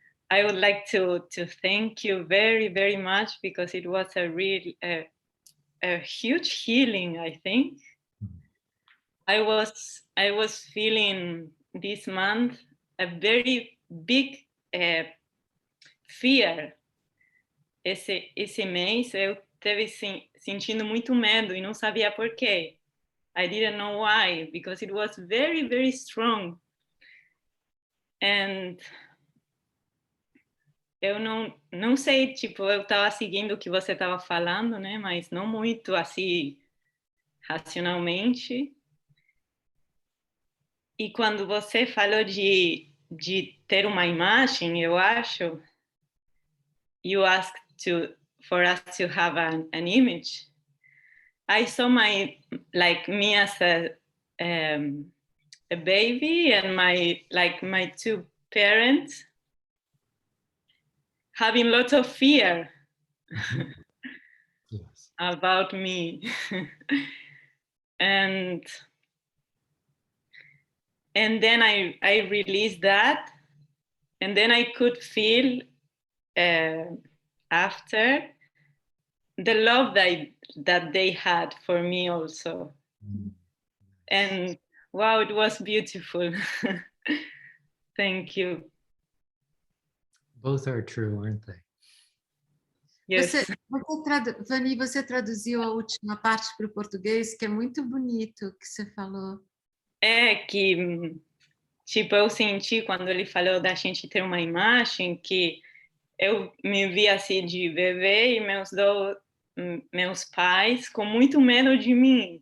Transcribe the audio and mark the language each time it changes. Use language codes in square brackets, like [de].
[en] I would like to thank you very much, because it was a huge healing, I think. I was feeling this month a very big fear. [pt] Esse mês eu esteve sentindo muito medo e não sabia por quê. [en] I didn't know why, because it was very strong. [pt] And eu não sei, tipo, eu estava seguindo o que você estava falando, né? Mas não muito assim racionalmente. E quando você falou de ter uma imagem, eu acho, [en] you asked for us to have an image. I saw me as a baby, and my two parents having lots of fear. Yes. About me. and then I released that, and then I could feel after the love that they had for me also. And wow, it was beautiful. Thank you. Both are true, aren't they? Yes. [pt] Vani, você traduziu a última parte para o português, que é muito bonito o que você falou. É que, tipo, eu senti quando ele falou da gente ter uma imagem, que eu me vi assim de bebê e meus pais com muito medo de mim.